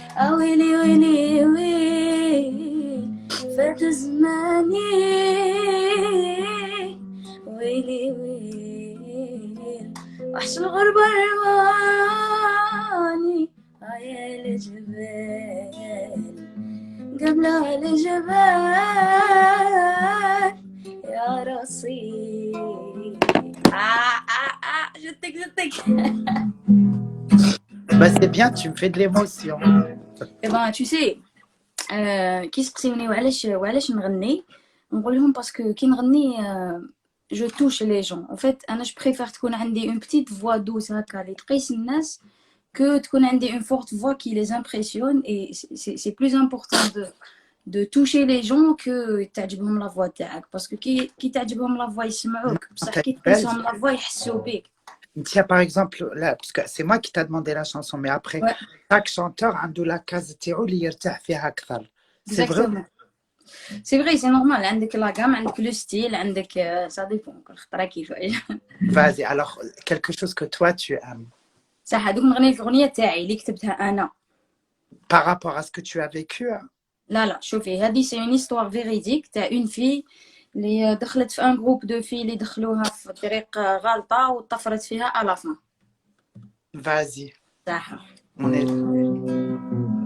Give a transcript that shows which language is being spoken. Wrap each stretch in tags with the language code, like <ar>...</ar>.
<ar>ويلي ويلي ويل فات زماني ويلي ويل وحش الغربة رماني يا الجبال قبل الجبال يا رصيد. جتك.</ar> <fr>Bah c'est bien, tu me fais de l'émotion. Eh ben tu sais</fr> <ar>كي سقسيوني وعلاش نغني نقول لهم باسكو كي نغني</ar> <fr>je touche les gens. En fait انا je préfère</fr> <ar>تكون عندي</ar> <fr>une petite voix douce</fr> <ar>هكا اللي تقيس الناس</ar> <fr>que تكون عندي une forte voix qui les impressionne et c'est plus important de toucher les gens que تعجبهم la voix تاعك</fr> <ar>باسكو كي تعجبهم</ar> <fr>la voix</fr> <ar>يسمعوك بصح كي تقيسهم</ar> <fr>la voix</fr> <ar>يحسوا بك.</ar> <fr>Tiens, par exemple, là, parce que c'est moi qui t'a demandé la chanson, mais après, chaque chanteur a la case</fr> <ar>تاعو اللي يرتاح فيها أكثر.</ar> <fr>C'est vrai. C'est vrai, c'est normal. عندك la gamme, عندك le style, عندك ça dépend</fr> <ar>كل خطرة كيفاش.</ar> <fr>Vas-y, alors quelque chose que toi tu aimes.</fr> <ar>صح هذوك نغني الأغنية تاعي اللي كتبتها أنا.</ar> <fr>Par rapport à ce que tu as vécu.</fr> <ar>لا شوفي هذه</ar> <fr>c'est une histoire véridique تاع une fille</fr> <ar>اللي دخلت في</ar> <fr>un groupe de filles</fr> <ar>اللي دخلوها في طريق غلطة وطفرت فيها</ar> <fr>à la fin. Vas-y.</fr> <ar>صح.</ar> <fr>On est</fr>